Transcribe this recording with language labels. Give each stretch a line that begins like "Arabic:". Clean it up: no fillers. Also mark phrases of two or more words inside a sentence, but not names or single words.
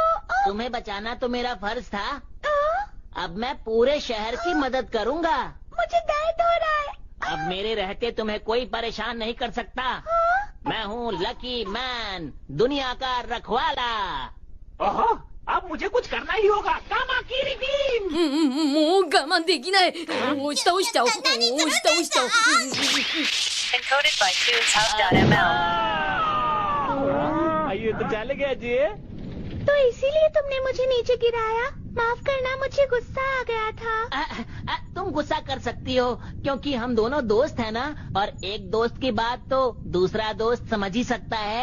Hindi: तुम्हें बचाना तो मेरा फर्ज था। अब मैं पूरे शहर की मदद करूंगा। मुझे दर्द हो रहा है। अब मेरे रहते तुम्हें कोई परेशान नहीं कर सकता। मैं हूँ लकी मैन, दुनिया का रखवाला। ओहो, अब मुझे कुछ करना ही होगा। कामाकिरी टीम।
Japanese: もう我慢できない。押し倒しちゃおう。押し倒しちゃおう。
English: Encoded by TunesHub.ml.
Hindi: ये तो चले गया जी। तो इसीलिए तुमने मुझे नीचे गिराया? माफ करना, मुझे गुस्सा आ गया था। तुम गुस्सा कर सकती हो क्योंकि हम दोनों दोस्त हैं ना, और एक दोस्त की बात तो दूसरा दोस्त समझ ही सकता है।